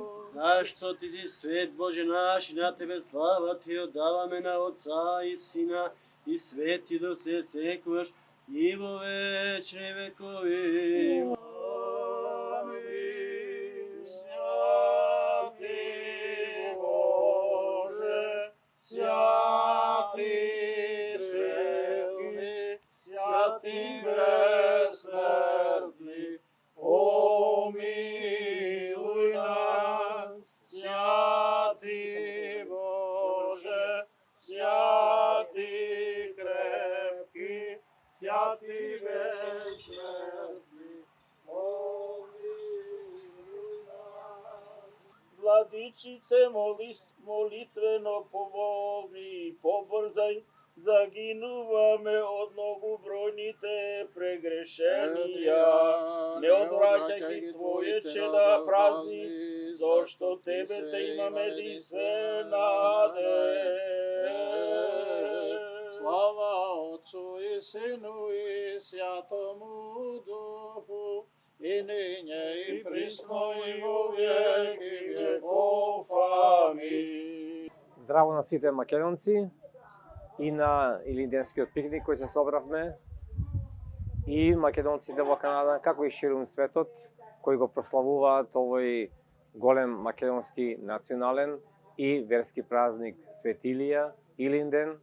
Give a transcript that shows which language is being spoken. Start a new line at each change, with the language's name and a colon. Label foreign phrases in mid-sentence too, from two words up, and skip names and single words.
Macedonian: Зашто Ти си свет Боже наш и на Тебе слава Ти отдаваме на Отца и Сина и Свети Дух се секогаш и во вечни векови.
Church Slavic: Амин. Святи Боже, святи силни, святи безсмертни, помилуй нас. Святи Боже, святи крепки, святи безсмертни, помилуй нас.
Macedonian: Владичице, молитвено помогни и побрзај, загинуваме од многобројните прегрешенија. Не одвраќај ги Твоје чеда празни, зашто Тебе те имаме единствена надеж.
Church Slavic: Слава Отцу и Сину и Святому Духу, и ниње и присно и во веки веков. Амин.
Macedonian: Здраво на сите македонци и на Илинденскиот пикник кој се собравме, и македонците во Канада, како и ширум светот, кои го прославуваат овој голем македонски национален и верски празник Свети Илија, Илинден.